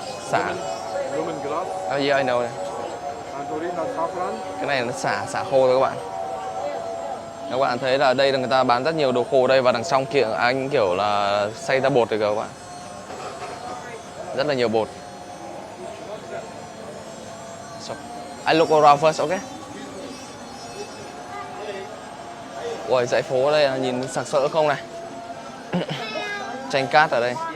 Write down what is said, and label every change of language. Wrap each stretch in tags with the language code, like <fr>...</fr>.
<en>Xả. Yeah, I know.</en> <vi>Cái này nó xả khô thôi các bạn. Các bạn thấy là đây là người ta bán rất nhiều đồ khô đây và đằng trong kia anh kiểu là xay ra bột rồi các bạn. Rất là nhiều bột.</vi> <en>So, I look around first, okay?</en> <vi>Ôi, dãy phố ở đây nhìn sặc sỡ không này. Tranh cát ở đây.</vi>